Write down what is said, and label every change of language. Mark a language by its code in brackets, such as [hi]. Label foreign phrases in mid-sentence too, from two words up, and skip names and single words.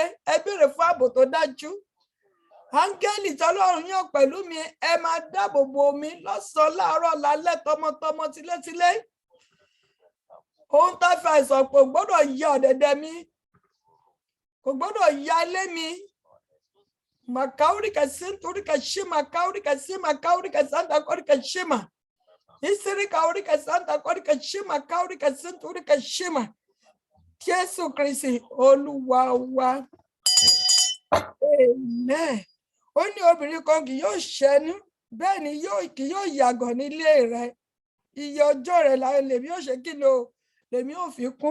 [yo] Ẹ béèrè fún ààbò tó dájú. Áńgẹ́lì tọ́lọ́run yàn pẹ̀lú mi, ẹ máa dáàbò bo mi lọ́sàn-án láàárọ̀ lálẹ́ tọmọtọmọ tilétilé. Ohun tá fi àìsàn kò gbọ́dọ̀ ya ọ̀dẹ̀dẹ̀ mi. Kò gbọ́dọ̀ ya ilé mi. Makaurika sinturika shima kaurika sima kaurika santa kaurika shima. Isiri kaurika santa kaurika shima kaurika sinturika shima. Jésù Kristi Olúwa wa. Amen. Ó ní obìnrin kan kì yóò ṣẹ́nu, bẹ́ẹ̀ ni kì yóò yàgàn nílé rẹ̀. Iye ọjọ́ rẹ̀ láyé lèmi ò ṣe kí lèmi ò fi kún.